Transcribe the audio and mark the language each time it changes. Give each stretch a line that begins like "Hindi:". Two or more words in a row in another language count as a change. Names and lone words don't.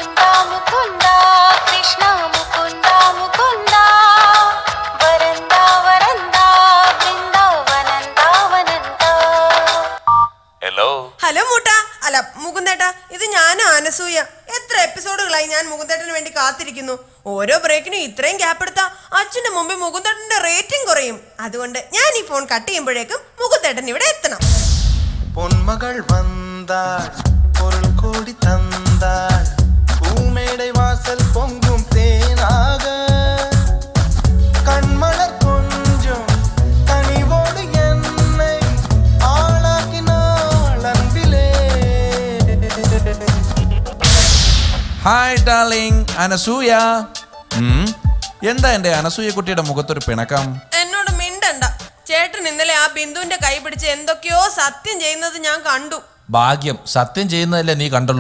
Malayalam: ഹലോ മൂട്ടാ, അല്ല മുകുന്ദേട്ടാ, ഇത് ഞാനാ അനസൂയ. എത്ര എപ്പിസോഡുകളായി ഞാൻ മുകുന്ദേട്ടന് വേണ്ടി കാത്തിരിക്കുന്നു. ഓരോ ബ്രേക്കിനും ഇത്രയും ഗ്യാപ്പ് എടുത്താ അച്ഛന്റെ മുമ്പിൽ മുകുന്ദേട്ടന്റെ റേറ്റിംഗ് കുറയും. അതുകൊണ്ട് ഞാൻ ഈ ഫോൺ കട്ട് ചെയ്യുമ്പോഴേക്കും മുകുന്ദേട്ടൻ ഇവിടെ എത്തണം.
Tamil: പൊന്മകൾ வந்தாள் பொருள் கோடி தந்தாள் பூமேடை வாசல் பொங்கும் தேனாக கண்மலர் கொஞ்சம் கனிவோடு என்னை ஆளாக்கினாள் அன்பிலே.
English: Hi darling
Malayalam: അനസൂയ. എന്താ എന്റെ അനസൂയ കുട്ടിയുടെ മുഖത്തൊരു പിണക്കം? എന്നോട് മിണ്ടണ്ട. ചേട്ടൻ ഇന്നലെ ആ ബിന്ദുവിന്റെ കൈ പിടിച്ച് എന്തൊക്കെയോ സത്യം ചെയ്യുന്നത് ഞാൻ കണ്ടു. ഭാഗ്യം, സത്യം ചെയ്യുന്നതല്ലേ നീ കണ്ടുള്ളൂ.